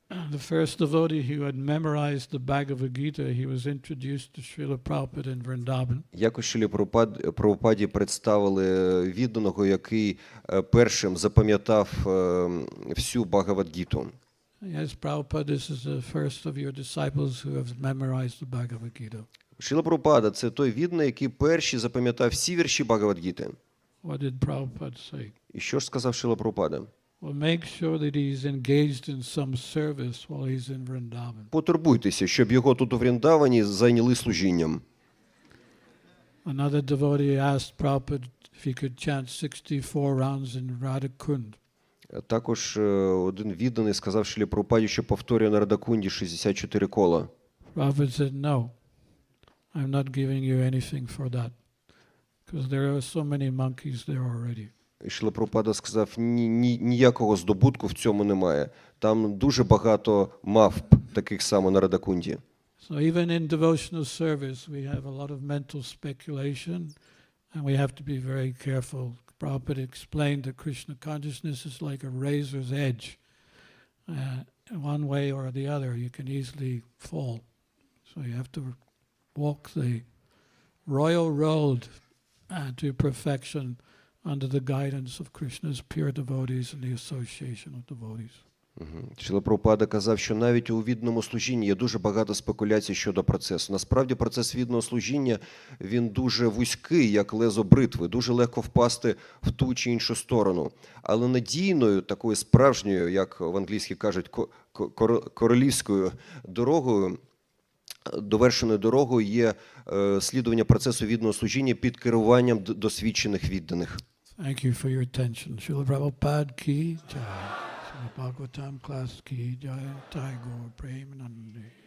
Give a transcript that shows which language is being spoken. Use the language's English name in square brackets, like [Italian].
[English] The first devotee who had memorized the Bhagavad Gita, he was introduced to Srila Prabhupada in Vrindavan. [Ukrainian] Якось Шрилі Прабхупаді представили відданого, який першим запам'ятав всю Бхагавад-гіту. [English] Yes, Prabhupada, this is the first of your disciples who have memorized the Bhagavad Gita. [Ukrainian] Шрила Прабхупада – це той відданий, який перший запам'ятав всі вірші Бхагавад-гіти. [English] What did Prabhupada say? [Ukrainian] І що ж сказав Шрила Прабхупада? [English] Well, make sure that he's engaged in some service while he's in Vrindavan. [Ukrainian] Потурбуйтеся, щоб його тут у Вріндавані зайняли служінням. [English] Another devotee asked Prabhupada if he could chant 64 rounds in Radhakund. [Ukrainian] Також один відданий сказав Шрилі Прабхупаді, що повторює на Радакунді 64 кола. [English] Prabhupada said, no, I'm not giving you anything for that, because there are so many monkeys there already. [Ukrainian] І Шрила Прабхупада сказав, ніякого здобутку в цьому немає. Там дуже багато мавп, таких само на Радакунді. [English] So even in devotional service, we have a lot of mental speculation And we have to be very careful. Prabhupada explained that Krishna consciousness is like a razor's edge. One way or the other, you can easily fall. So you have to walk the royal road to perfection under the guidance of Krishna's pure devotees and the association of devotees. [Ukrainian] Шрила Прабхупада казав, що навіть у відданому служінні є дуже багато спекуляцій щодо процесу. Насправді процес відданого служіння, він дуже вузький, як лезо бритви, дуже легко впасти в ту чи іншу сторону. Але надійною, такою справжньою, як в англійській кажуть, королівською дорогою, довершеною дорогою є слідування процесу відданого служіння під керуванням досвідчених відданих. [English] Thank you for your attention. Srila Prabhupada ki jai. Bhagavatam class ki jai. Нитай Gaur Premanande.